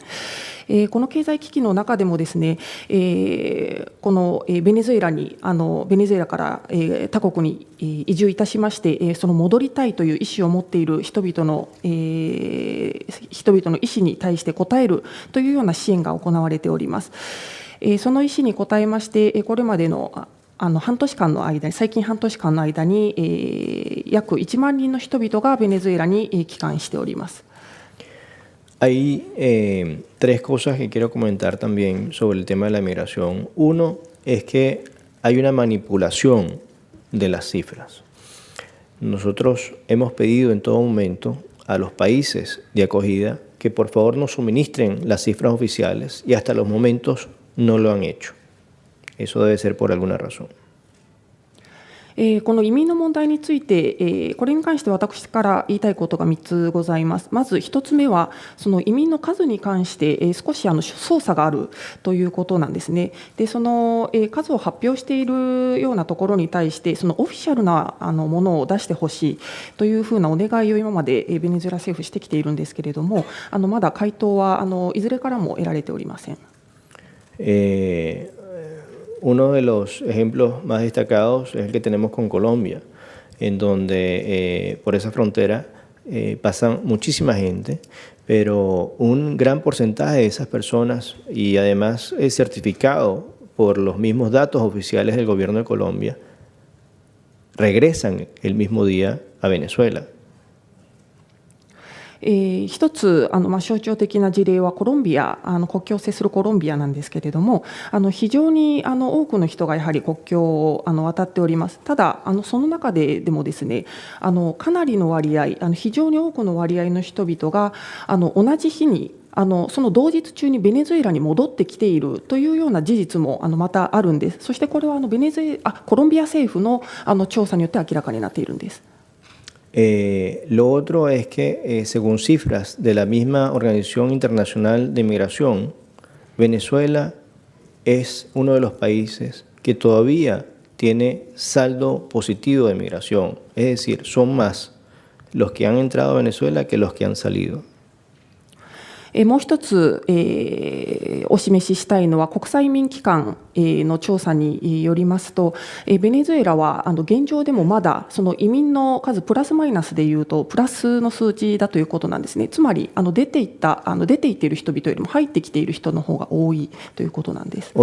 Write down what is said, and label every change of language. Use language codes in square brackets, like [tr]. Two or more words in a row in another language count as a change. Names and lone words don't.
[ja] この経済危機の中でもですね、このベネズエラから他国に移住いたしまして、その戻りたいという意思を持っている人々の意思に対して応えるというような支援が行われております。その意思に応えまして、これまでの最近半年間の間に、約1万人の人々がベネズエラに帰還しております。 [es] Hay tres cosas que quiero comentar también sobre el tema de la migración. Uno es que hay una manipulación de las cifras. Nosotros hemos pedido en todo momento a los países de acogida que por favor nos suministren las cifras oficiales, y hasta los momentos no lo han hecho. Eso debe ser por alguna razón. [ja] この移民の問題について、これに関して私から言いたいことが3つございます。まず1つ目は、その移民の数に関して、少し操作があるということなんですね。で、その数を発表しているようなところに対して、そのオフィシャルなものを出してほしいというふうなお願いを今までベネズエラ政府してきているんですけれども、まだ回答はいずれからも得られておりません。 [es] Uno de los ejemplos más destacados es el que tenemos con Colombia, en donde por esa frontera pasan muchísima gente, pero un gran porcentaje de esas personas, y además es certificado por los mismos datos oficiales del gobierno de Colombia, regresan el mismo día a Venezuela. [ja] 一つ象徴的な事例はコロンビア、国境を接するコロンビアなんですけれども、非常に多くの人がやはり国境を渡っております。ただその中でもですね、かなりの割合、非常に多くの割合の人々が同じ日にその同日中にベネズエラに戻ってきているというような事実もまたあるんです。そしてこれはコロンビア政府の調査によって明らかになっているんです。 [es] Lo otro es que, según cifras de la misma Organización Internacional de Migración, Venezuela es uno de los países que todavía tiene saldo positivo de migración. Es decir, son más los que han entrado a Venezuela que los que han salido. [ja] もう一つ、お示ししたいのは国際移民機関の調査によりますと、ベネズエラは現状でもまだその移民の数プラスマイナスでいうとプラスの数字だということなんですね。つまり出ていっている人々よりも入ってきている人の方が多いということなんです。